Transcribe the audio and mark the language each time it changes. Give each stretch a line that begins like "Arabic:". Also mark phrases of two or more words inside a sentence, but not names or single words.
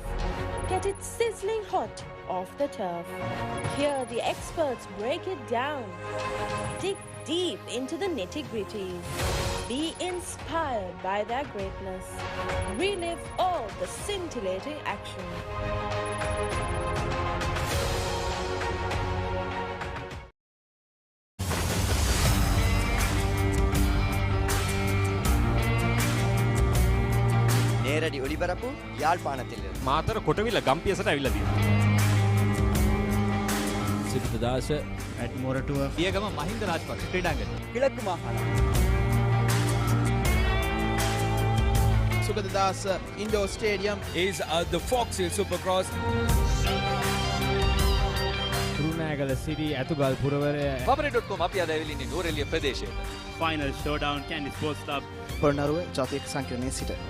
English: Get it sizzling hot off the turf. Hear the experts break it down. Dig deep into the nitty-gritties. Be inspired by their greatness. Relive all the scintillating action.
Tamil: நேரடி ஒளிபரப்பு யாழ்ப்பாணத்தில்
Sinhala: මාතර කොටවිල ගම්පියසට ඇවිල්ලා තියෙනවා. සිරිතදාස ඇඩ්මෝරටුව පියගම මහින්ද රාජපක්ෂ ක්‍රීඩාංගණය.
Tamil: கிழக்கு மாகாணம்
English: Sugaddas Indoor Stadium is the Fox Hill Supercross.
Sinhala: රුණෑගල සිරි ඇතුගල් පුරවරය papare.com අපි අද ඇවිල්ලා ඉන්නේ නෝරෙලිය ප්‍රදේශයට.
English: Final Showdown Kandy Sports Club
Sinhala: පොළොන්නරුව ජාතික සංකීර්ණයේ සිට